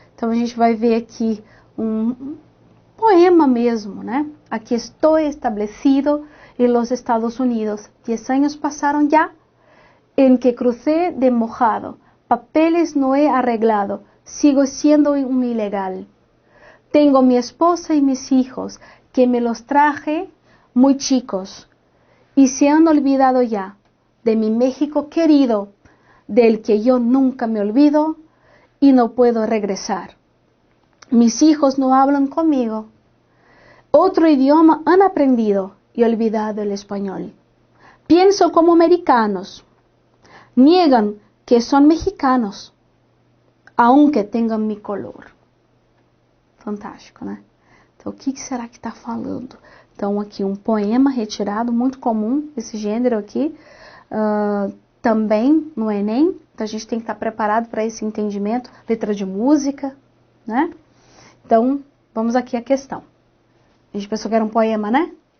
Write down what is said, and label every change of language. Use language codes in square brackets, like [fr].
[pt] Então a gente vai ver aqui um poema mesmo, né? [es] Aqui estou establecido em los Estados Unidos. 10 años pasaron ya en que crucé de mojado. Papeles no he arreglado. Sigo siendo un ilegal. Tengo mi esposa y mis hijos, que me los traje muy chicos, y se han olvidado ya de mi México querido, del que yo nunca me olvido y no puedo regresar. Mis hijos no hablan conmigo. Otro idioma han aprendido y olvidado el español. Pienso como americanos. Niegan que son mexicanos, aunque tengan mi color. [pt] Fantástico, né? Então, o que será que está falando? Então, aqui um poema retirado, muito comum, esse gênero aqui, também no Enem. Então, a gente tem que estar preparado para esse entendimento. Letra de música, né? Então, vamos aqui à questão. A gente pensou que era um poema, né?